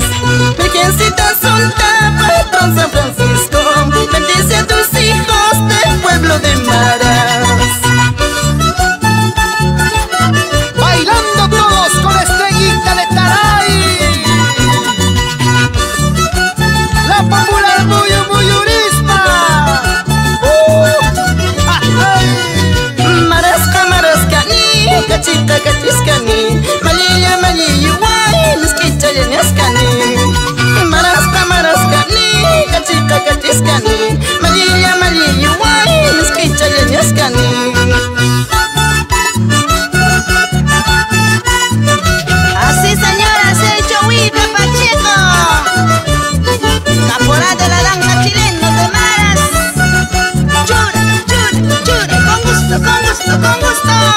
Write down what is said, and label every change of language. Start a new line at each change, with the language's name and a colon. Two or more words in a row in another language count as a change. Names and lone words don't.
Spanish: Virgencita Santa, patrón San Francisco, bendice a tus hijos del pueblo de Maras. Bailando todos con la Estrellita de Taray, la popular Muyurisma.
Quechua: Marasca, marascani, cachita, cachiscani, malilla, malilla, guay, mezquicha, yañascani. Marasca, marascani, cachita, cachiscani, malilla, malilla, guay, mezquicha, yañascani.
Spanish: Así, señoras, el Chowita Pacheco, caporal de la danza chilena de Maras.
Quechua: Chura, chura, chura,
Spanish: con gusto, con gusto, con gusto.